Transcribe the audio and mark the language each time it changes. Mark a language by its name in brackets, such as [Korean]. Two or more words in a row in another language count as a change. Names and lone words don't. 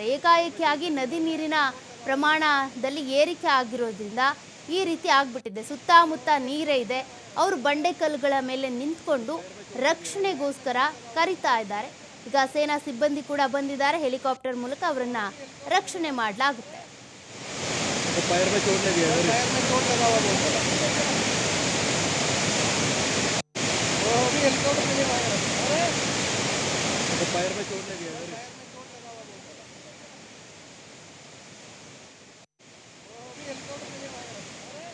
[Kannada] ಏಕಾಏಕಿಯಾಗಿ ನದಿ ನೀರಿನ ಪ್ರಮಾಣದಲ್ಲಿ ಏರಿಕೆ ಆಗಿರೋದ್ರಿಂದ ಈ ರೀತಿ ಆಗ್ಬಿಟ್ಟಿದೆ. ಸುತ್ತಮುತ್ತ ನೀರೇ ಇದೆ. ಅವರು ಬಂಡೆಕಲ್ಲುಗಳ ಮೇಲೆ ನಿಂತ್ಕೊಂಡು ರಕ್ಷಣೆಗೋಸ್ಕರ ಕರಿತಾ ಇದ್ದಾರೆ. ಈಗ ಸೇನಾ ಸಿಬ್ಬಂದಿ ಕೂಡ ಬಂದಿದ್ದಾರೆ. ಹೆಲಿಕಾಪ್ಟರ್ ಮೂಲಕ ಅವರನ್ನ ರಕ್ಷಣೆ ಮಾಡಲಾಗುತ್ತೆ. [Hindi] पैर में चोट लगी है। पैर में चोट लगा हुआ है। वो भी हेलीकॉप्टर के लिए मांग रहा है। अरे पैर में चोट लगी है। पैर में चोट लगा हुआ है। वो भी हेलीकॉप्टर के लिए मांग रहा है।